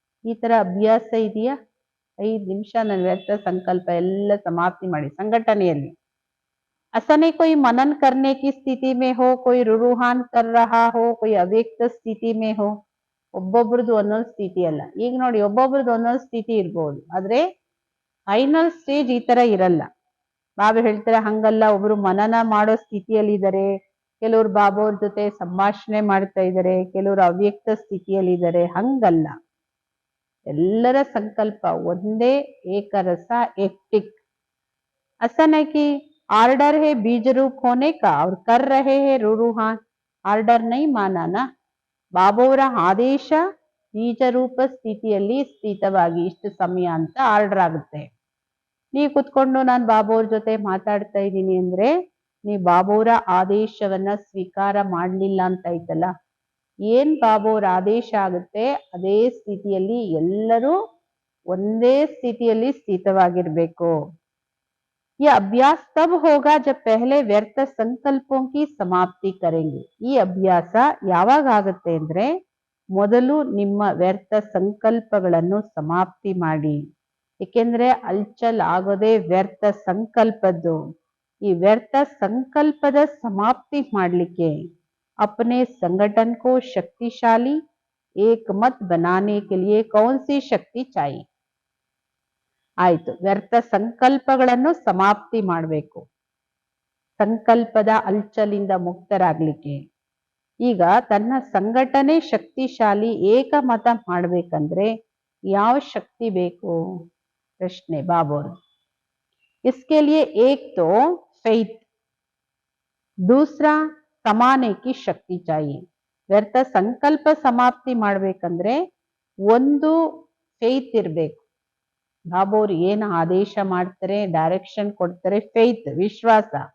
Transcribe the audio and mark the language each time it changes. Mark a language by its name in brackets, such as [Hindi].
[Kannada] ಈ ತರ ಅಭ್ಯಾಸ ಇದೆಯಾ? 5 ನಿಮಿಷ ನನ್ನ ವ್ಯರ್ಥ ಸಂಕಲ್ಪ ಎಲ್ಲ ಸಮಾಪ್ತಿ ಮಾಡಿ ಸಂಘಟನೆಯಲ್ಲಿ. [Hindi] ऐसा नहीं कोई मनन करने की स्थिति में हो, कोई रुरूहान कर रहा हो, कोई [Kannada] ಅವ್ಯಕ್ತ ಸ್ಥಿತಿ [Hindi] में हो. [Kannada] ಒಬ್ಬೊಬ್ರದ್ದು ಒಂದೊಂದು ಸ್ಥಿತಿ ಅಲ್ಲ. ಈಗ ನೋಡಿ, ಒಬ್ಬೊಬ್ರದ್ದು ಒಂದೊಂದು ಸ್ಥಿತಿ ಇರ್ಬೋದು, ಆದ್ರೆ ಫೈನಲ್ ಸ್ಟೇಜ್ ಈ ತರ ಇರಲ್ಲ. ಬಾಬಾ ಹೇಳ್ತಾರೆ ಹಂಗಲ್ಲ, ಒಬ್ರು ಮನನ ಮಾಡೋ ಸ್ಥಿತಿಯಲ್ಲಿ ಇದ್ದಾರೆ, ಕೆಲವರು ಬಾಬೋರ್ ಜೊತೆ ಸಂಭಾಷಣೆ ಮಾಡ್ತಾ ಇದ್ದಾರೆ, ಕೆಲವರು ಅವ್ಯಕ್ತ ಸ್ಥಿತಿಯಲ್ಲಿ ಇದ್ದಾರೆ. ಹಂಗಲ್ಲ, ಎಲ್ಲರ ಸಂಕಲ್ಪ ಒಂದೇ, ಏಕರಸ, एक्टिक. [Hindi] ऐसा नहीं कि ऑर्डर है बीज रूप होने का और कर रहे हैं रूरूहान. ऑर्डर नहीं माना ना. [Kannada] ಬಾಬೋರ ಆದೇಶ ಬೀಜ ರೂಪ ಸ್ಥಿತಿಯಲ್ಲಿ ಸ್ಥಿತವಾಗಿ ಇಷ್ಟು ಸಮಯ ಅಂತ ಆರ್ಡರ್ ಆಗುತ್ತೆ. ನೀವು ಕುತ್ಕೊಂಡು ನಾನು ಬಾಬೋರ್ ಜೊತೆ ಮಾತಾಡ್ತಾ ಇದ್ದೀನಿ ಅಂದ್ರೆ ನೀವು ಬಾಬೋರ ಆದೇಶವನ್ನ ಸ್ವೀಕಾರ ಮಾಡ್ಲಿಲ್ಲ ಅಂತ ಐತಲ್ಲ. ಏನ್ ಬಾಬೋರ ಆದೇಶ ಆಗುತ್ತೆ ಅದೇ ಸ್ಥಿತಿಯಲ್ಲಿ ಎಲ್ಲರೂ ಒಂದೇ ಸ್ಥಿತಿಯಲ್ಲಿ ಸ್ಥಿತವಾಗಿರ್ಬೇಕು. [Hindi] ये अभ्यास तब होगा जब पहले व्यर्थ संकल्पों की समाप्ति करेंगे. [Kannada] ಈ ಅಭ್ಯಾಸ ಯಾವಾಗ ಆಗುತ್ತೆ ಅಂದ್ರೆ ಮೊದಲು ನಿಮ್ಮ ವ್ಯರ್ಥ ಸಂಕಲ್ಪಗಳನ್ನು ಸಮಾಪ್ತಿ ಮಾಡಿ. ಏಕೆಂದ್ರೆ ಅಲ್ಚಲ್ ಆಗೋದೇ ವ್ಯರ್ಥ ಸಂಕಲ್ಪದ್ದು. ಈ ವ್ಯರ್ಥ ಸಂಕಲ್ಪದ ಸಮಾಪ್ತಿ ಮಾಡಲಿಕ್ಕೆ [Hindi] अपने संगठन को शक्तिशाली एकमत बनाने के लिए कौन सी शक्ति चाहिए? [Kannada] ಆಯ್ತು, ವ್ಯರ್ಥ ಸಂಕಲ್ಪಗಳನ್ನು ಸಮಾಪ್ತಿ ಮಾಡಬೇಕು, ಸಂಕಲ್ಪದ ಅಲ್ಚಲಿಂದ ಮುಕ್ತರಾಗ್ಲಿಕ್ಕೆ. ಈಗ ತನ್ನ ಸಂಘಟನೆ ಶಕ್ತಿಶಾಲಿ ಏಕಮತ ಮಾಡ್ಬೇಕಂದ್ರೆ ಯಾವ ಶಕ್ತಿ ಬೇಕು? ಪ್ರಶ್ನೆ ಬಾಬೋರ್. [Hindi] इसके लिए एक तो faith, दूसरा समाने की शक्ति चाहिए. [Kannada] ವ್ಯರ್ಥ ಸಂಕಲ್ಪ ಸಮಾಪ್ತಿ ಮಾಡ್ಬೇಕಂದ್ರೆ ಒಂದು ಫೇತ್ ಇರ್ಬೇಕು. ಬಾಬೋರ್ ಏನು ಆದೇಶ ಮಾಡ್ತಾರೆ, ಡೈರೆಕ್ಷನ್ ಕೊಡ್ತಾರೆ, ಫೇತ್ ವಿಶ್ವಾಸ.